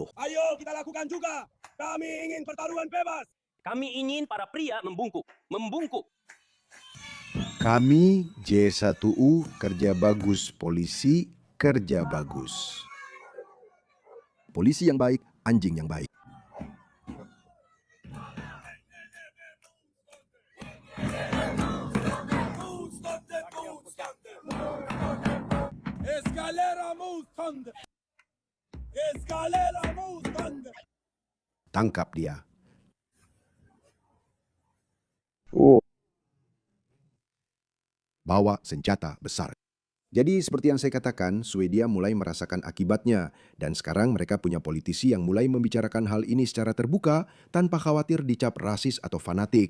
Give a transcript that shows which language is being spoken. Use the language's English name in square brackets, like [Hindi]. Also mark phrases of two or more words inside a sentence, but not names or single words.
[Indonesian] Ayo kita lakukan juga. Kami ingin pertarungan bebas. Kami ingin para pria membungkuk. Membungkuk. Kami J1U kerja bagus, polisi kerja bagus. Polisi yang baik, anjing yang baik. [Swedish] Escalera motstånd. Escalera motstånd. [Indonesian] Tangkap dia. Bawa senjata besar. Jadi seperti yang saya katakan, Swedia mulai merasakan akibatnya. Dan sekarang mereka punya politisi yang mulai membicarakan hal ini secara terbuka tanpa khawatir dicap rasis atau fanatik.